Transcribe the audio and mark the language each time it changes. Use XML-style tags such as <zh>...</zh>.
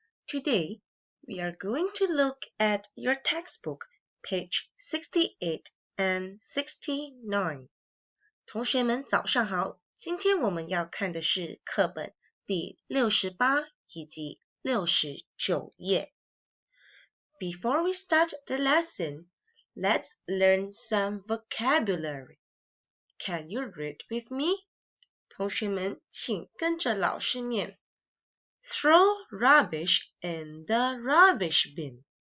<en>Today, we are going to look at your textbook, page 68 and 69.</en> <zh>同学们早上好，今天我们要看的是课本第68以及69页。</zh> <en>Before we start the lesson, let's learn some vocabulary. Can you read with me?</en> <zh>同学们请跟着老师念。</zh> <en>Throw rubbish in the rubbish bin.</en>